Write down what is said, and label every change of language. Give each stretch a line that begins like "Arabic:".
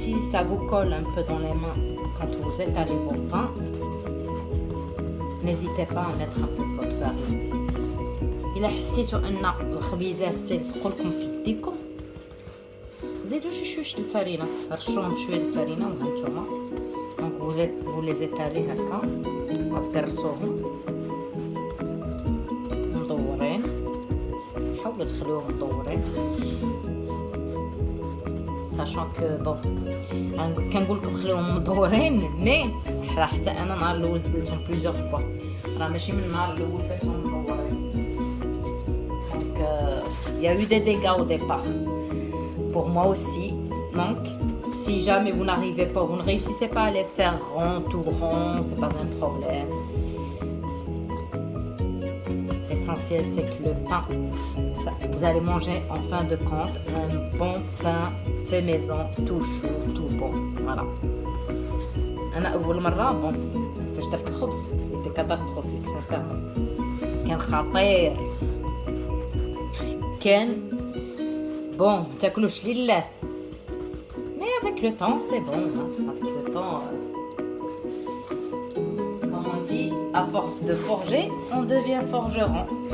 French: Ça vous colle un peu dans les mains quand vous étalez vos pains, n'hésitez pas à mettre un peu de votre farine.
Arabic: إلا حسيتوا أن الخبيزات تيلصقوا لكم في يديكم زيدوا شوية الفرينة، رشوهم شوية الفرينة وهانتوما دونك
French: vous les étalez
Arabic: هكا غتقرصوهم مدورين، حاولوا تخليوهم مدورين
French: sachant que bon
Arabic: كنقول لكم خليهم مدورين مي راه حتى انا نهار الاول زبلتهم بليزيور فوا راه ماشي من النهار الاول كلتهم مدورين
French: donc il y a eu des dégâts au départ pour moi aussi donc si jamais vous n'arrivez pas, vous ne réussissez pas à les faire rond, tout rond, c'est pas un problème. L'essentiel c'est que le pain, vous allez manger en fin de compte un bon pain fait maison, tout chaud, tout bon. Voilà.
Arabic: أنا أول مرة بون فاش درت الخبز
French: était catastrophique sincèrement.
Arabic: كان خطير. كان bon تاكلوش لله.
French: Mais avec le temps c'est bon. Hein. Avec le temps, comme on dit, à force de forger, on devient forgeron.